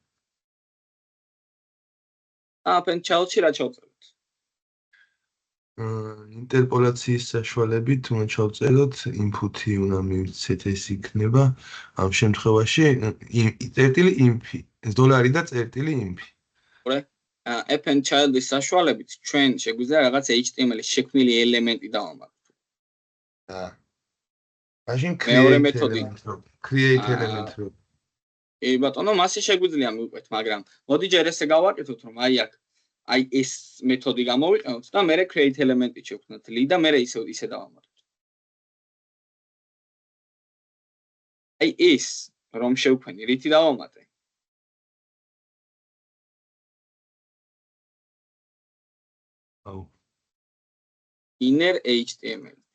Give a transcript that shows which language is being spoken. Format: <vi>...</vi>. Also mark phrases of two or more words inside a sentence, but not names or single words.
<en>append child-</en> <ka>ში რა ჩავწეროთ? ინტერპოლაციის საშუალებით უნდა ჩავწეროთ input-ი უნდა მივცეთ ეს იქნება ამ შემთხვევაში წერტილი imp $$ და წერტილი imp.</ka> <en>append child-</en> <ka>ის საშუალებით ჩვენ შეგვიძლია რაღაც HTML-ის შექმნილი ელემენტი დავამატოთ. მაშინ მეორე მეთოდი</ka> <en>create element რო.</en> <ka>ბატონო, მასე შეგვიძლია მივყვეთ, მაგრამ მოდი ჯერ ესე გავაკეთოთ, რომ აი აქ აი ეს მეთოდი გამოვიყენოთ და მე</ka> <en>create element-</en> <ka>ი შევქმნათ li და მე ისე დავამატოთ. აი ეს რომ შევქმნი, რითი დავამატე?</ka> <en>inner HTML.</en>